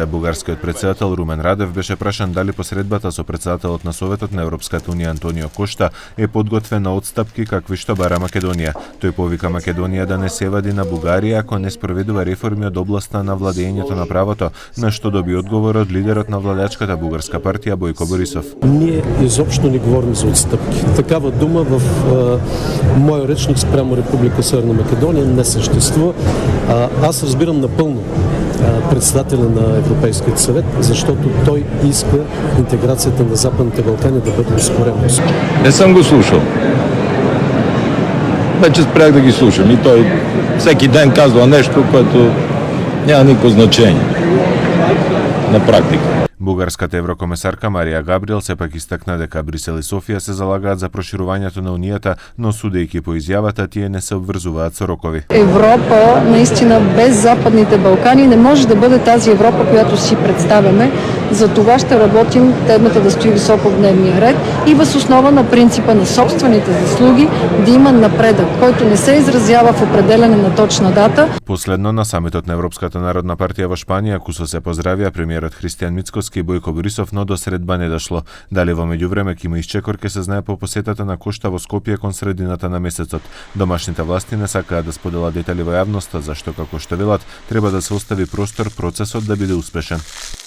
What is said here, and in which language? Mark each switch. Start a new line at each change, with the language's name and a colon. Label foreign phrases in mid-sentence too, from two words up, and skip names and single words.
Macedonian: Бугарскиот претседател Румен Радев беше прашан дали посредбата со претседателот на Советот на Европската Унија Антонио Кошта е подготвена отстапки какви што бара Македонија. Тој повика Македонија да не се вади на Бугарија ако не спроведува реформи од областа на владењето на правото, на што доби одговор од лидерот на владеачката бугарска партија Бојко Борисов.
Bulgarian: Ние изопшто не говориме за отстапки. Такава дума в мојот речник спрямо Република Северна Македонија не съществува. Аз разбирам напълно председателя на Европейският съвет, защото той иска интеграцията на Западните Балкани да бъде ускорена. Не съм го слушал. Вече спрях да ги слушам и той всеки ден казва нещо, което няма никакво значение на практика.
Macedonian: Бугарската еврокомесарка Марија Габриел сепак истакна дека Брисел и Софија се залагаат за проширувањето на Унијата, но судејќи по изјавата тие не се обврзуваат со рокови.
Bulgarian: Европа, наистина без Западните Балкани не може да бъде тази Европа, която си представяме. За това ще работим темата да стои високо в дневния ред и въз основа на принципа на собствените заслуги да има напредък, който не се изразява в определене на точна дата.
Macedonian: Последно на самитот на Европската народна партија во Шпанија, кусо се поздравија премиерот Христијан Мицкоски и Бојко Борисов, но до средба не дошло. Дали во меѓувреме ќе има исчекор ќе се знае по посетата на Кошта во Скопје кон средината на месецот. Домашните власти не сакаат да споделат детали во јавноста, зашто како што велат треба да се остави простор процесот да биде успешен.